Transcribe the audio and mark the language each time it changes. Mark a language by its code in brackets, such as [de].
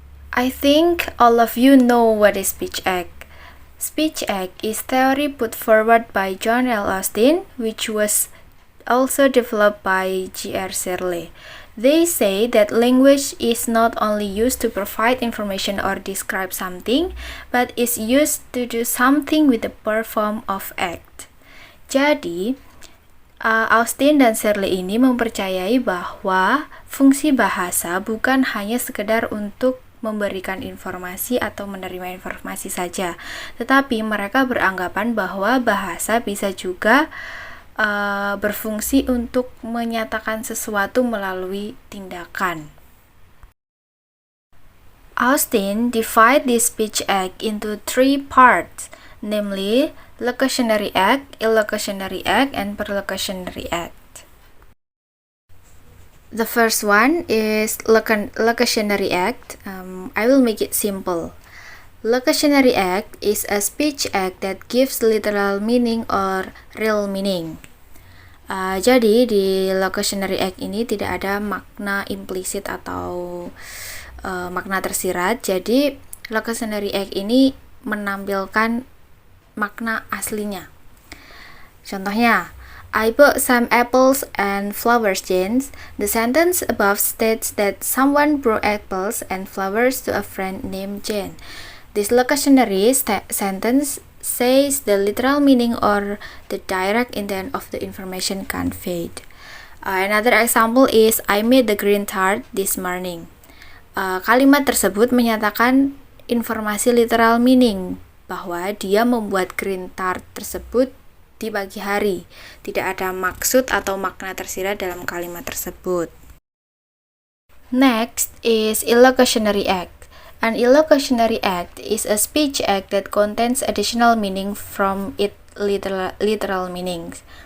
[en] I think all of you know what is speech act. Speech act is theory put forward by John L. Austin, which was also developed by G.R. Searle. They say that language is not only used to provide information or describe something, but is used to do something with the perform of act. [id] Jadi, Austin dan Searle ini mempercayai bahwa fungsi bahasa bukan hanya sekedar untuk memberikan informasi atau menerima informasi saja, tetapi mereka beranggapan bahwa bahasa bisa juga berfungsi untuk menyatakan sesuatu melalui tindakan. [en] Austin divided the speech act into 3 parts, namely locutionary act, illocutionary act, and perlocutionary act. The first one is locutionary act. I will make it simple. Locutionary act is a speech act that gives literal meaning or real meaning. [id] Jadi di locutionary act ini tidak ada makna implisit atau makna tersirat. Jadi locutionary act ini menampilkan makna aslinya. Contohnya, [en] I bought some apples and flowers, Jane. The sentence above states that someone brought apples and flowers to a friend named Jane. This locutionary sentence says the literal meaning or the direct intent of the information conveyed. Another example is I made the green tart this morning. [id] Kalimat tersebut menyatakan informasi literal meaning bahwa dia membuat green tart tersebut di pagi hari. Tidak ada maksud atau makna tersirat dalam kalimat tersebut. Next is illocutionary act. An illocutionary act is a speech act that contains additional meaning from its literal meanings.